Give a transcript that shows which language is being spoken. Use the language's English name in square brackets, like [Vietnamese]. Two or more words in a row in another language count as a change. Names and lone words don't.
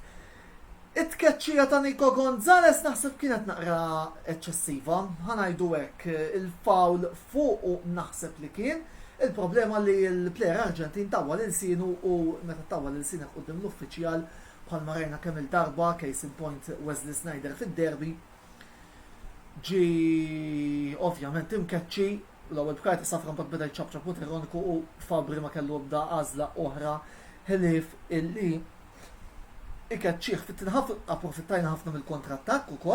[Maltese] It-tkeċċija ta' Nico Gonzalez naħseb kienet naqra eċċessiva, ħanajdu hekk il-fawl fuq naħseb li kien. Il-problema li l-plejer Arġentin tawwal il-sinu u meta tawwal il-sinu qudiem l-uffiċjal bħalma rajna kemm il-darba [English] case in point [Maltese] Wesley Sneijder fid-derby ġi ovvjament imkeċċi l-ewwel b'karti safra mbagħad beda jċabċab ironiku u Fabri ma kellu bda għażla oħra ħlief illi ikeċċieħ fit-tinħaf approfittajna ħafna mill-kontrattakk ukoll.